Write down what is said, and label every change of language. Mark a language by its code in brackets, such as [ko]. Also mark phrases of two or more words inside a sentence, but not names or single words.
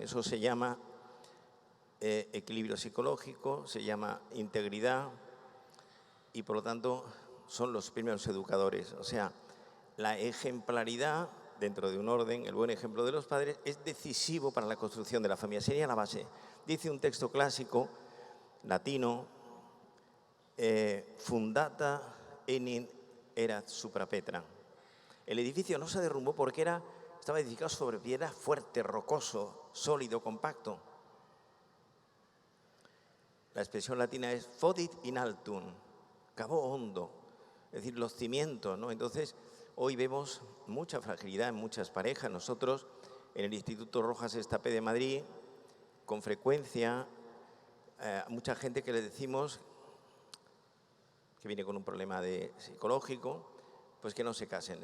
[es] Eso se llama equilibrio psicológico, se llama integridad, y por lo tanto son los primeros educadores. O sea, la ejemplaridad dentro de un orden, el buen ejemplo de los padres, es decisivo para la construcción de la familia. Sería la base. Dice un texto clásico latino, [la] fundata enim erat supra Petra. [es] El edificio no se derrumbó porque estaba edificado sobre piedra, fuerte, rocoso, sólido, compacto. La expresión latina es [la] fodit in altum, [es] cavó hondo, es decir, los cimientos, ¿no? Entonces, hoy vemos mucha fragilidad en muchas parejas. Nosotros, en el Instituto Rojas Estapé de Madrid, con frecuencia, mucha gente que le decimos que viene con un problema psicológico, pues que no se casen.